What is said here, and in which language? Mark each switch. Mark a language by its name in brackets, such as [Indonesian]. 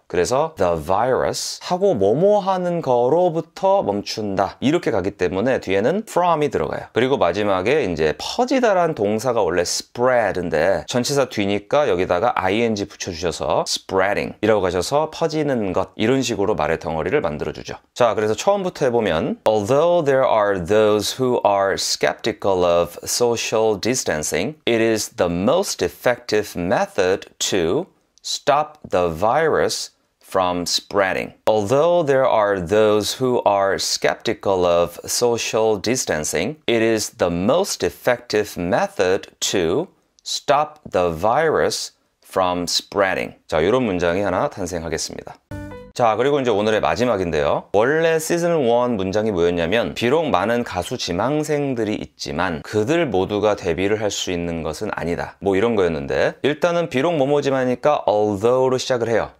[Korean] 그래서 the virus 하고 뭐뭐 하는 거로부터 멈춘다 이렇게 가기 때문에 뒤에는 from이 들어가요. 그리고 마지막에 이제 퍼지다란 동사가 원래 spread인데 전치사 뒤니까 여기다가 ing 붙여주셔서 spreading 이라고 가셔서 퍼지는 것 이런 식으로 말의 덩어리를 만들어주죠. 자, 그래서 처음부터 해보면 [English] Although there are those who are skeptical of social distancing, it is the most effective method to stop the virus from spreading. Although there are those who are skeptical of social distancing, it is the most effective method to stop the virus from spreading. [Korean] 자, 이런 문장이 하나 탄생하겠습니다. 자, 그리고 이제 오늘의 마지막인데요. 원래 시즌 1 문장이 뭐였냐면 비록 많은 가수 지망생들이 있지만 그들 모두가 데뷔를 할 수 있는 것은 아니다. 뭐 이런 거였는데 일단은 비록 뭐뭐지만이니까 although로 시작을 해요.